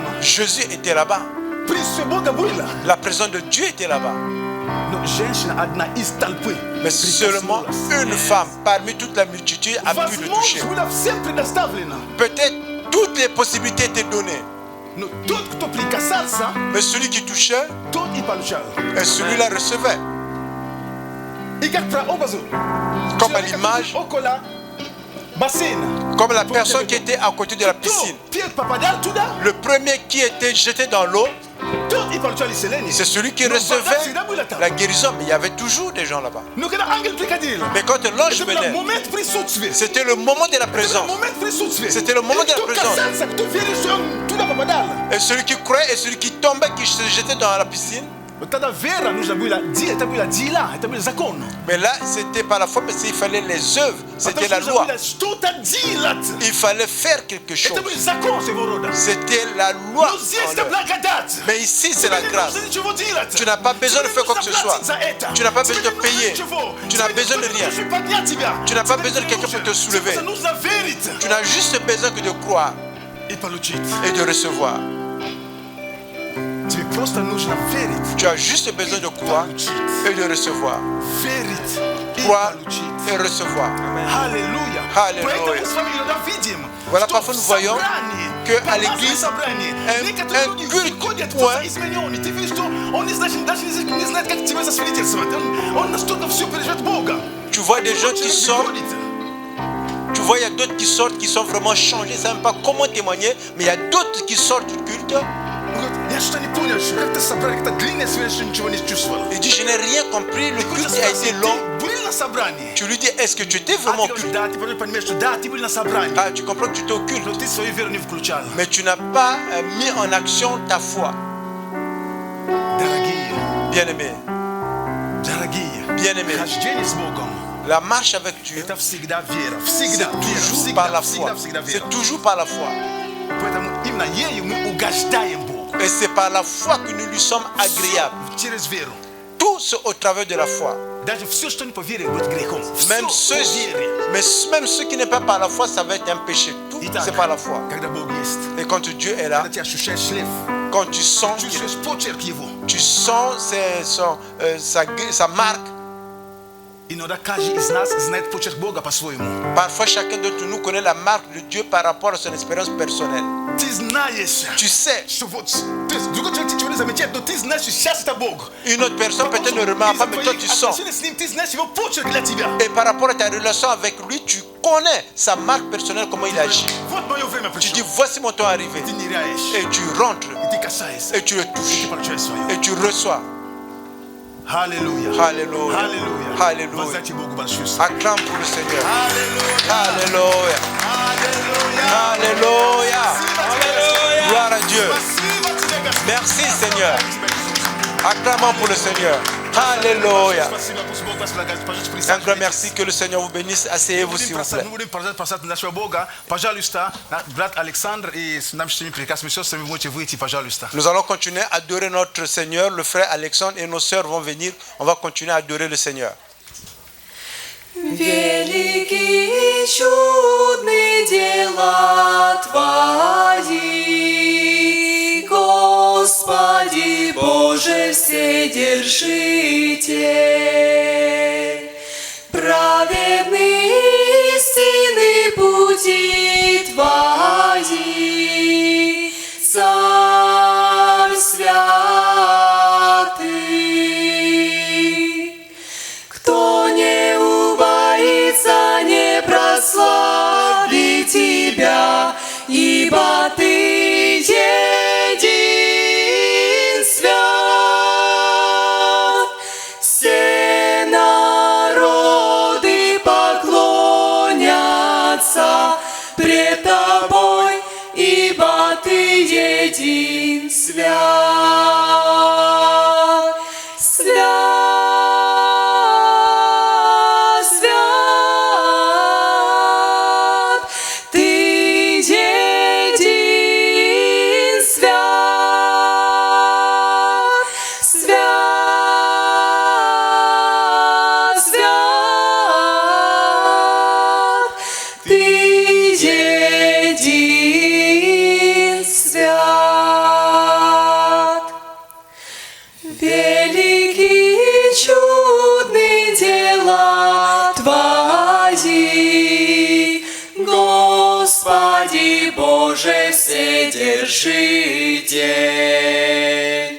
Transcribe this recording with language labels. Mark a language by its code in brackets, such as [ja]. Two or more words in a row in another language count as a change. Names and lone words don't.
[fr] Jésus était là-bas. [ru] Присутствие Бога было. [fr] La présence de Dieu était là-bas. [ru] Но женщина одна из толпы [fr] Mais seulement [ru] прикоснулась. [fr] une femme parmi toute la multitude a pu le toucher. [ru] Возможность была всем предоставлена. [fr] Peut-être toutes les possibilités étaient données. [ru] Но тот, кто прикасался, [fr] Mais celui qui touchait, [ru] тот и получал. [fr] et celui-là recevait. [ru] И как прообразу, [fr] Comme à [ru] человек, [fr] l'image, [ru] который около бассейна. [fr] comme la personne qui était à côté de la [ru] Кто [fr] piscine. [ru] первый попадал туда, [fr] Le premier qui était jeté dans l'eau, [ru] тот и получал исцеление. [fr] c'est celui qui [ru] Но вода [fr] recevait [ru] всегда была там. [fr] la guérison. Mais il y avait toujours des gens là-bas. [ru] Но когда ангел приходил, [fr] Mais quand l'ange [ru] это был [fr] venait, [ru] момент присутствия. [fr] c'était le moment de la [ru] Это был [fr] présence. [ru] момент присутствия. [fr] C'était le moment [ru] И [fr] de la [ru] кто [fr] présence. [ru] касался, кто верил, что он туда попадал. [fr] Et celui qui croyait et celui qui tombait, qui se jetait dans la piscine. [ru] Вот тогда вера нужно было, это было дела, это был закон. [fr] Mais là, c'était pas la foi, mais il fallait les œuvres. C'était la [ru] Потому что [fr] loi. [ru] нужно было что-то делать. [fr] Il fallait faire quelque chose. [ru] Это был закон своего рода. [fr] C'était la loi. [ru] Но здесь [fr] en [ru] это [fr] eux. [ru] благодать. [fr] Mais ici, c'est la [ru] Тебе не [fr] grâce. [ru] нужно ничего делать. [fr] Tu n'as pas besoin de [ru] Тебе [fr] faire quoi [ru] не [fr] que ce [ru] нужно [fr] soit. [ru] платить за это. [fr] Tu n'as pas [ru] Тебе [fr] besoin [ru] не [fr] de [ru] нужно [fr] payer. [ru] ничего. [fr] Tu [ru] Тебе [fr] n'as [ru] не [fr] besoin de [ru] нужно [fr] rien. [ru] чтобы поднять тебя. [fr] Tu n'as pas [ru] Тебе [fr] besoin de [ru] не [fr] quelqu'un pour te [ru] нужно. [fr] soulever. [ru] Тебе нужно верить [fr] Tu n'as juste besoin que de croire [ru] и получить. [fr] et de recevoir. [ru] Тебе просто нужно верить. [fr] Tu as juste besoin de croire et de recevoir. [ru] Верить и [fr] Croire [ru] получить. [fr] et recevoir. [ru] Аллилуйя. Аллилуйя. Поэтому с вами иногда видим, [fr] Voilà, [ru] что [fr] parfois [ru] в [fr] nous voyons [ru] собрании, [fr] que à [ru] помазанное [fr] l'église, [ru] собрание, [fr] un [ru] некоторые люди [fr] culte, [ru] приходят, [fr] ouais. [ru] кто-то измененный. Ты видишь, что он не знает, даже не знает, как тебе засвидетельствовать. Он настолько все переживает Бога. [fr] Tu vois des gens qui [ru] Человек [fr] sortent. [ru] приходит, [fr] Tu vois, il y a d'autres qui sortent qui sont vraiment changés. Ils ne savent même pas comment témoigner. Mais il y a d'autres qui sortent du culte. [ru] он говорит, я что-то не понял, понял, что как-то собрали, как-то длинное свое, что ничего не чувствовал. [fr] Il dit, je n'ai rien compris, le culte a été long. [ru] Ты был на собрании? [fr] Tu lui dis, est-ce que tu étais [ru] А [fr] vraiment [ru] ты [fr] au [ru] говоришь, [fr] culte? [ru] да, ты понимаешь, что да, ты был на собрании. [fr] Ah, tu comprends que tu étais au culte, [ru] Но ты свою веру не включал. [fr] mais tu n'as pas mis en action ta foi. [ru] Дорогие, [fr] Bien-aimé, [ru] дорогие, хождение с Богом [fr] la marche avec Dieu, [ru] это всегда вера, [fr] c'est [ru] всегда вера, [fr] toujours par la [ru] всегда, [fr] foi. [ru] всегда вера. [fr] C'est toujours par la foi. [ru] Поэтому именно ею мы угождаем Богу. [fr] Et c'est par la foi que nous lui sommes agréables. [ru] Через веру. [fr] Tout c'est au travers de la foi. [ru] Даже все, что не по вере, будет грехом. [fr] Même [ru] Всё [fr] ceux, [ru] по вере. [fr] même ceux qui n'est pas par la foi, ça va être un péché. Tout [ru] Итак, [fr] c'est par la foi. [ru] когда Бог есть, [fr] Et quand Dieu est là, [ru] когда ты ощущаешь шлейф, [fr] quand tu sens, [ru] чувствуешь почерк Его, [fr] tu sens sa marque. [ru] иногда каждый из нас знает почерк Бога по-своему. [fr] Parfois, chacun d'entre nous connaît la marque de Dieu par rapport à son expérience personnelle. [ru] Ты знаешь, [fr] Tu sais, [ru] что вот, то есть другой человек ничего не замечает, но ты знаешь, что сейчас это Бог. [fr] une autre personne peut-être ne remarque pas, mais toi tu sens. [ru] Отношения с ним, ты знаешь его почерк для тебя. [fr] Et par rapport à ta relation avec lui, tu connais sa marque personnelle, comment il agit. [ru] Вот мое время [fr] Tu [ru] пришло. [fr] dis, voici mon temps arrivé. [ru] Ты ныряешь, [fr] Et tu rentres, [ru] и ты касаешься, [fr] et tu le touches, [ru] ты получаешь свое. [fr] et tu reçois. [ru] Аллилуйя. [fr] Alléluia. [ru] Аллилуйя. [fr] Alléluia. [ru] Воздайте Богу большую славу. [fr] Acclame pour le Seigneur. [ru] Аллилуйя. [fr] Alléluia. [ru] Аллилуйя. [fr] Alléluia. Gloire à Dieu. [ru] Спасибо тебе, Господь. [fr] Merci Seigneur. [ru] Спасибо, Иисус. [fr] Acclamons pour le Seigneur. Alléluia. [ru] Спасибо, пусть Бог вас благословит. Пожалуйста, [fr] Un grand [ru] присаживайтесь. [fr] merci, que le Seigneur vous bénisse. Asseyez-vous s'il vous plaît. [ru] Мы будем продолжать нашего Бога. Пожалуйста, брат Александр и с нашими прекрасными сестрами вы можете выйти, пожалуйста. [fr] Nous allons continuer à adorer notre Seigneur. Le frère Alexandre et nos sœurs vont venir. On va continuer à adorer le Seigneur. [ru] Великие и чудные дела Твои, Господи Боже Вседержитель. Праведные истины пути Твои, Царь святый. Кто не убоится, не прославит Тебя, ибо Ты един свят. Все народы поклонятся пред Тобой, ибо Ты един свят. Свят, свят, Ты един свят. Свят, свят, Ты един свят. Великие и чудные дела Твои, Господи Боже Вседержитель.